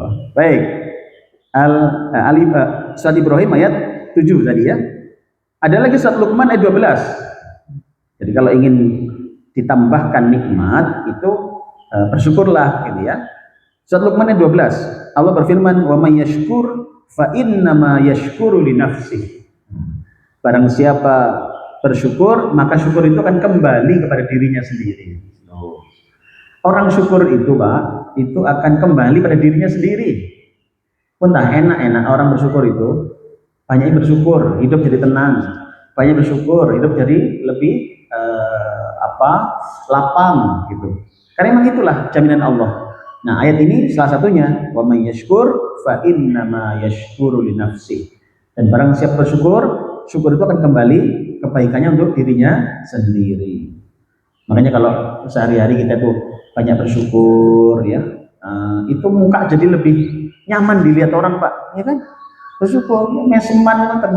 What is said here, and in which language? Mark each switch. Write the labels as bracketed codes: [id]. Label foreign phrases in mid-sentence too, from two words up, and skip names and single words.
[id] Baik, surat Ibrahim ayat 7 tadi ya. Ada lagi surat Luqman ayat 12. Jadi kalau ingin ditambahkan nikmat itu bersyukurlah, gitu ya. Surat Luqman ayat 12, Allah berfirman, [ar] "ومن يشكر فإنما يشكر لنفسه. [id] Barang siapa bersyukur, maka syukur itu akan kembali kepada dirinya sendiri. Orang syukur itu, Pak, itu akan kembali pada dirinya sendiri. Entah enak-enak orang bersyukur itu, banyak yang bersyukur, hidup jadi tenang. Banyak bersyukur, hidup jadi lebih lapang gitu. Karena memang itulah jaminan Allah. Nah, ayat ini salah satunya, [ar] ومن يشكر فإنما يشكر لنفسه. [id] Dan barang siapa bersyukur, syukur itu akan kembali kebaikannya untuk dirinya sendiri. Makanya kalau sehari-hari kita tuh banyak bersyukur ya, itu muka jadi lebih nyaman dilihat orang, Pak, ya kan? Bersyukur, meseman kan.